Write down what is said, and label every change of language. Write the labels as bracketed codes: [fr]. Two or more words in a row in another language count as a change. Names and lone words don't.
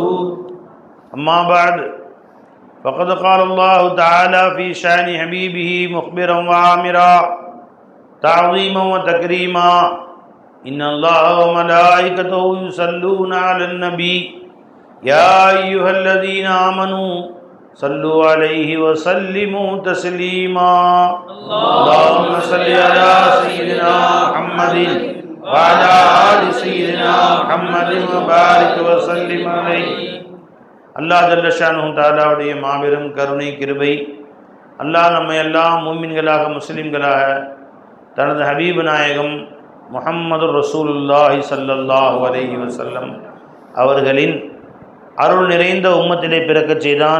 [ar] أما بعد فقد قال الله تعالى في شأن حبيبه مخبرا وعامرا تعظيما وتكريما: إن الله وملائكته يصلون على النبي يا أيها الذين آمنوا صلوا عليه وسلموا تسليما. اللهم صل على سيدنا محمد وعلى آل سيدنا محمد وبارك وسلم عليه. الله جل شأنه تعالى [ta] மாபெரும் கருணை கிருபை, அல்லாஹ் நம்மை எல்லாம் மூமின்களாக முஸ்லிம்களாக தனது ஹபீப் நாயகம் முஹம்மது [ar] رسول الله صلى الله عليه وسلم [ta] அவர்களின் அருள் நிறைந்த உம்மத்திலே பிறக்கச் செய்தான்.